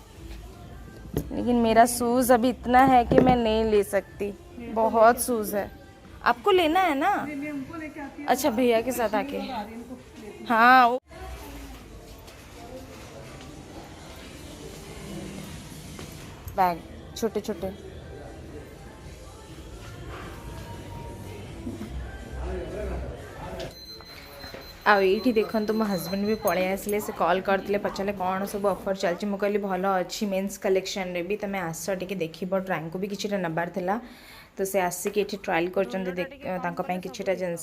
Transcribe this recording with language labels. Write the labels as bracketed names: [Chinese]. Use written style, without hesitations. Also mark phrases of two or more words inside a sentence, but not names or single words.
[Hindi] ये देखो लेकिन मेरा शूज़ अभी इतना है कि मैं नहीं ले सकती, बहुत शूज़ है। आपको लेना है ना? मैं उनको लेके आती अच्छा, भैया के साथ आके। हूँ, आ रही हूँ, उनको लेती हाँ बैग छोटे छोटे। [Odia] ଆଉ ଏଇଠି ଦେଖନ୍ତୁ ମୋ ହଜବେଣ୍ଡ ବି ପଳେଇ ଆସିଲେ। ସେ କଲ୍ କରିଥିଲେ, ପଚାରିଲେ କ'ଣ ସବୁ ଅଫର୍ ଚାଲିଛି। ମୁଁ କହିଲି ଭଲ ଅଛି [English] mens collection [Odia] ବି, ତୁମେ ଆସ ଟିକେ ଦେଖିବ। ଟ୍ରାଏଙ୍କୁ ବି କିଛିଟା ନେବାର ଥିଲା, ତ ସେ ଆସିକି ଏଠି ଟ୍ରାଏଲ୍ କରୁଛନ୍ତି ତାଙ୍କ ପାଇଁ କିଛିଟା ଜିନିଷ।